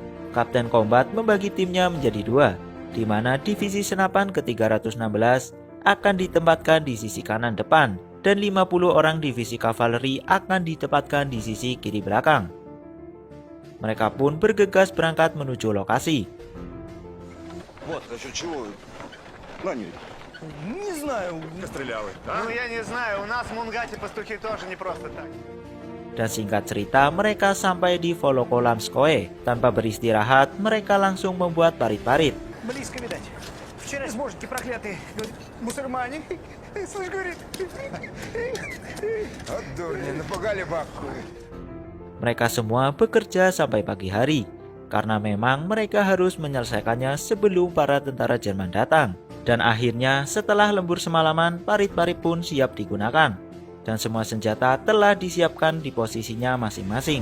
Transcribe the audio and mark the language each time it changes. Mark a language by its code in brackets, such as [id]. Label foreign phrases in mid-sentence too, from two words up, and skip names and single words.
[id] Kapten Combat membagi timnya menjadi 2, di mana divisi senapan ke-316 akan ditempatkan di sisi kanan depan dan 50 orang divisi kavaleri akan ditempatkan di sisi kiri belakang. Mereka pun bergegas berangkat menuju lokasi. [ru] Не знаю, стреляли. Ну, я не знаю, у нас в Мунгате пастухи тоже не просто так. [id] Dan singkat cerita, mereka sampai di Volokolamskoye. Tanpa beristirahat, mereka langsung membuat parit-parit. [ru] Близко видать. Вчера сможете проклятые, говорит, мусульмане. Слышь, говорит. От дурни, напугали бабку. [id] Mereka semua bekerja sampai pagi hari, karena memang mereka harus menyelesaikannya sebelum para tentara Jerman datang. Dan akhirnya setelah lembur semalaman, parit-parit pun siap digunakan. Dan semua senjata telah disiapkan di posisinya masing-masing.